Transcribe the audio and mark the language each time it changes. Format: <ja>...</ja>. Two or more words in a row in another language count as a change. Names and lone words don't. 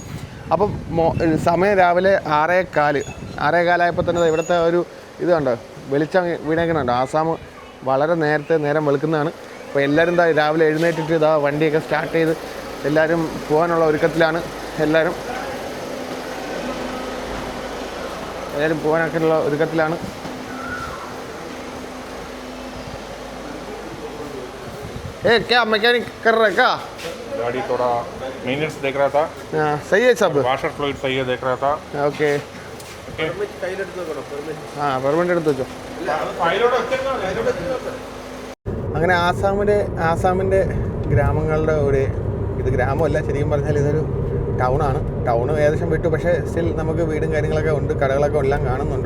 <ml>അപ്പം സമയം രാവിലെ 6:15 തന്നെ ഇവിടുത്തെ ഒരു ഇത് കണ്ടോ, വെളിച്ചം വീണേക്കുന്നുണ്ട്. ആസാം വളരെ നേരം വെളുക്കുന്നതാണ്. അപ്പോൾ എല്ലാവരും രാവിലെ എഴുന്നേറ്റിട്ട് വണ്ടിയൊക്കെ സ്റ്റാർട്ട് ചെയ്ത് എല്ലാവരും പോകാനുള്ള ഒരുക്കത്തിലാണ്. എല്ലാവരും പോകാനൊക്കെയുള്ള ഒരുക്കത്തിലാണ്.</ml> <hi>क्या मैकेनिक कर रहा है क्या? गाड़ी थोड़ा मेंटेनेंस देख रहा था. सही है सब.</hi> <en>washer fluid</en> <hi>सही है देख रहा था. ओके.</hi> <ml>പെർമിറ്റ് എടുത്ത് വെച്ചോ. അങ്ങനെ ആസാമിൻ്റെ ഗ്രാമങ്ങളുടെ ഇത് ഗ്രാമമല്ല, ശരിക്കും പറഞ്ഞാൽ ഇതൊരു ടൗണാണ്. ടൗൺ ഏകദേശം വിട്ടു, പക്ഷേ സ്റ്റിൽ നമുക്ക് വീടും കാര്യങ്ങളൊക്കെ ഉണ്ട്, കടകളൊക്കെ എല്ലാം കാണുന്നുണ്ട്.</ml>